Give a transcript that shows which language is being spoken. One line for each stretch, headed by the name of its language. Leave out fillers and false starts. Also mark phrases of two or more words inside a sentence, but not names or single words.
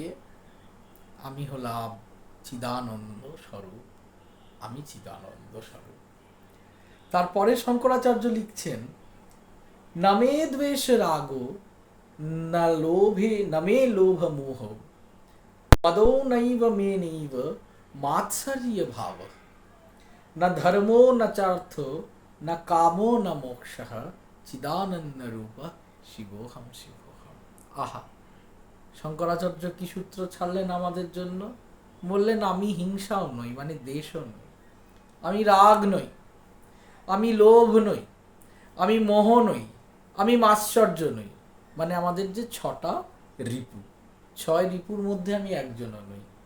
Bangla: আমি হলাম চিদানন্দ স্বরূপ, আমি চিদানন্দ স্বরূপ। তারপরে শঙ্করাচার্য লিখছেন
Sanskrit: নমে দ্বেষ রাগ না লোভে নমে লোভ মোহ মদো নৈব মে নৈব মাৎসর্য ভাব ন ধর্মো ন চার্থ ন কামো ন মোক্ষঃ চিদানন্দ রূপ শিবোহম শিবোহম।
Bangla: আহা, শঙ্করাচার্য কি সূত্র ছাড়লেন আমাদের জন্য! বললেন আমি হিংসাও নই, মানে দ্বেষও নই, আমি রাগ নই, আমি লোভ নই, আমি মোহ নই, আমি মাৎসর্য নই। মানে আমাদের যে 6টা রিপু, 6 রিপুর মধ্যে আমি একজনও নই।